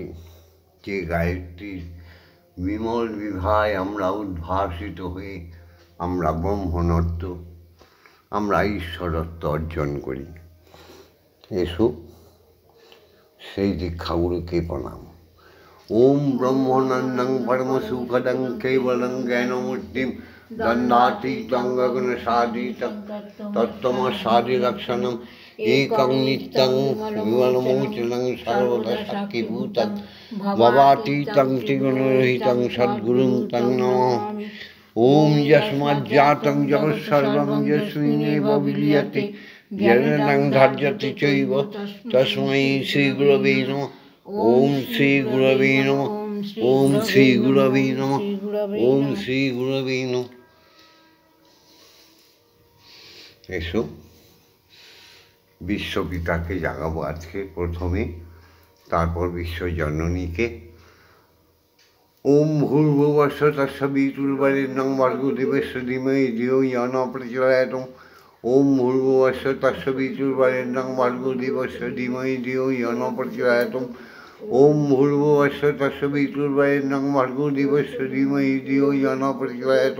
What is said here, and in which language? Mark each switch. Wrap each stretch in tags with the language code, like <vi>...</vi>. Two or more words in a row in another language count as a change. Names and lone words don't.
<bn>যে গায়ত্রীর বিমল বিভায় আমরা উদ্ভাসিত হয়ে আমরা ব্রহ্মনত্ব, আমরা ঈশ্বরত্ব অর্জন করি। এসো সেই দীক্ষাগুরুকে প্রণাম।</bn> <sa>ওম ব্রহ্মনন্দং পরমসুখদং কেবলং জ্ঞানমূর্তিম দণ্ডাতীতং গগনসাদিতং তত্ত্বমসাদিলক্ষণম একং নিত্যং বিমলমোচनं সর্বদা সাক্ষীভূতং ভবাতীতং ত্রিগুণরহিতং সদ্গুরুং তং নমামি। ওম যস্মাজ্জাতং জগৎসর্বং যস্মিন্নেব বিলীয়তে জনनं ধার্যতে চৈব তস্मै শ্রীগুরবে নমঃ। ওম শ্রীগুরবে নমঃ। ওম শ্রীগুরবে নমঃ। ওম শ্রীগুরবে নমঃ।</sa> <bn>এসো বিশ্বপিতাকে জাগাবো আজকে প্রথমে, তারপর বিশ্বজননীকে।</bn> <sa>ওম ভূর্ভুবস্সু তস্সবিতুর্বরেণ্যং ভর্গো দেবস্য ধীমহি ধিয়ো ইয়ো নঃ প্রচোদয়াৎ। ওম ভূর্ভুবস্সু তস্সবিতুর্বরেণ্যং ভর্গো দেবস্য ধীমহি ধিয়ো ইয়ো নঃ প্রচোদয়াৎ। ওম ভূর্ভুবস্সু তস্সবিতুর্বরেণ্যং ভর্গো দেবস্য ধীমহি ধিয়ো ইয়ো নঃ প্রচোদয়াৎ।</sa>